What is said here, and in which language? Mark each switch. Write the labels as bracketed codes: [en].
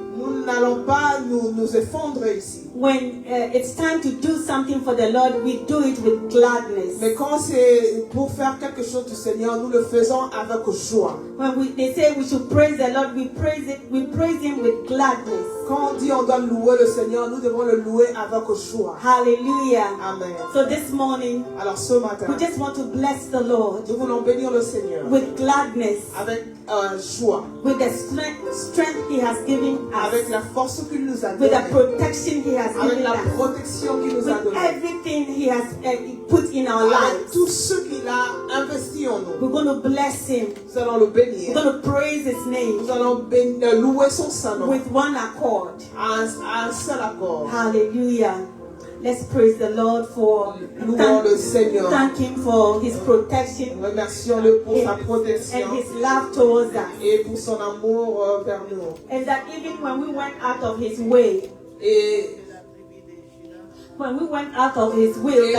[fr] Nous n'allons pas nous effondrer ici. [en] When it's time to do something for the Lord, we do it with gladness. [fr] Mais quand c'est pour faire quelque chose du Seigneur, nous le faisons avec joie. [en] When they say we should praise the Lord, we praise Him with gladness. [fr] Quand on dit on doit louer le Seigneur, nous devons le louer avec joie. [en] Hallelujah. Amen. So this morning, [fr] alors ce matin, [en] we just want to bless the Lord. [fr] Nous voulons bénir le Seigneur [en] with gladness. [fr] Avec joie. [en] With the strength He has given us. [fr] Avec la force qu'il nous a donnée. [en] With the protection He has [fr] avec [en] given [fr] la [en] us. [fr] protection qu'il nous a donnée. [en] With everything He has put in our lives. [fr] Tout ce qu'il a investi en nous. [en] We're going to bless Him. [fr] Nous allons le bénir. [en] We're going to praise His name. [fr] Nous allons louer son Saint-Nom. [en] With one accord. [fr] Un seul accord. [en] Hallelujah. Let's praise the Lord for [fr] le Seigneur. [en] Thank Him for His protection. [fr] Remercions-le pour sa protection. [en] And His love towards us. [fr] Et pour son amour vers nous. [en] And that even when we went out of His way. [fr] Et [en] when we went out of His will,